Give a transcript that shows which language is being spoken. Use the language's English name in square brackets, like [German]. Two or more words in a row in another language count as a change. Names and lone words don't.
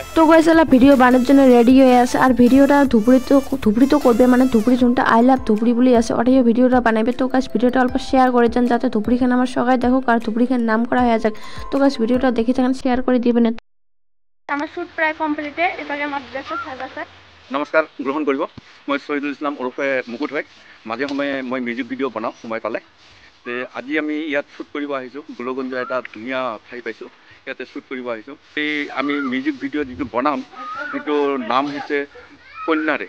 [Bangla] তো গাইস এলা ভিডিও বানানোর জন্য রেডি হয়ে আছে। আর ভিডিওটা ধুবড়ি তো করবে, মানে ধুবড়ি জোনটা [English] I love [Bangla] ধুবড়ি বলে আছে ওটাই ভিডিওটা বানাবে। তো গাইস ভিডিওটা অল্প শেয়ার করে যান যাতে ধুবড়িখান আমার সবাই দেখুক আর ধুবড়িখান নাম করা হয়ে যাক। তো গাইস ভিডিওটা দেখে থাকেন, শেয়ার করে দিবেন। আমার শুট প্রায় কমপ্লিটে। এবারে আমার ড্রেসটা সাজ আছে। [Assamese] নমস্কাৰ, গ্ৰহণ কৰিব। মই শহীদুল ইছলাম ওৰফে মুকুট হয়। মাজে সময়ে মই [English] music video' [Assamese] বনাওঁ সময় পালে। আজি আমি ইয়াত শ্বুট কৰিব আহিছোঁ। গোলগঞ্জ এটা ধুনীয়া ঠাই পাইছোঁ, ইয়াতে শ্বুট কৰিব আহিছোঁ। এই আমি [English] music video' [Assamese] যিটো বনাম সেইটো নাম হৈছে কন্যাৰে।